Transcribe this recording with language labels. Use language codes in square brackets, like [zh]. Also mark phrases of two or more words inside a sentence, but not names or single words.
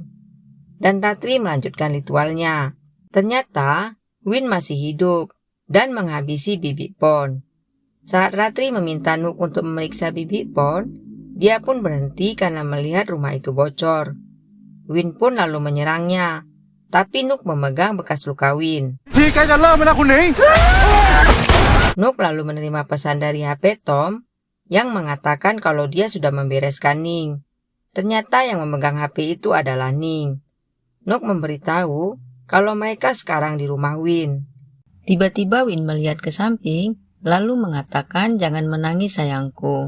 [id] Dan Ratri melanjutkan ritualnya. Ternyata Win masih hidup dan menghabisi Bibi Pon. Saat Ratri meminta Nuk untuk memeriksa Bibi Pon, dia pun berhenti karena melihat rumah itu bocor. Win pun lalu menyerangnya, tapi Nuk memegang bekas luka Win. [th] พี่ใกล้จะเริ่มแล้วนะคุณหนิง [id] Nuk lalu menerima pesan dari HP Tom yang mengatakan kalau dia sudah membereskan Ning. Ternyata yang memegang HP itu adalah Ning. Nuk memberitahu kalau mereka sekarang di rumah Win. Tiba-tiba Win melihat ke samping, lalu mengatakan jangan menangis sayangku.